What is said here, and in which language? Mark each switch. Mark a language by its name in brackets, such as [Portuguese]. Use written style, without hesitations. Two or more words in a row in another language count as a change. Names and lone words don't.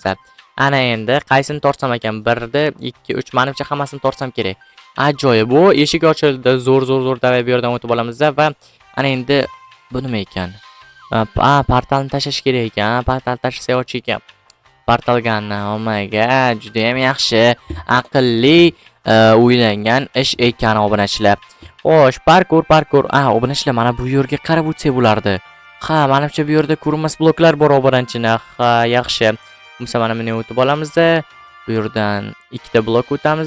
[Uzbek] Ana endi qaysini torsam ekan? 1 da 2, 3, menimcha hammasini torsam kerak. Ajoyib. Bu eshik ochildi. Zo'r davay bu yerdan o'tib olamiz va ana endi bu nima ekan? Portalni tashlash kerak ekan. Portal tashlasa och ekan. Portal gunni. [English] Oh my god, [Uzbek] juda ham yaxshi. Aqlli o'ylangan ish ekan, obunachilar. Xo'sh, parkour. Obunachilar, mana bu yerga qarab o'tsak bo'lardi. Ha, menimcha bu yerda ko'rinmas bloklar bor, obunachilar. Ha, yaxshi. Bo'lsa mana buni o'tib olamiz. Bu yerdan 2 ta blok o'tamiz.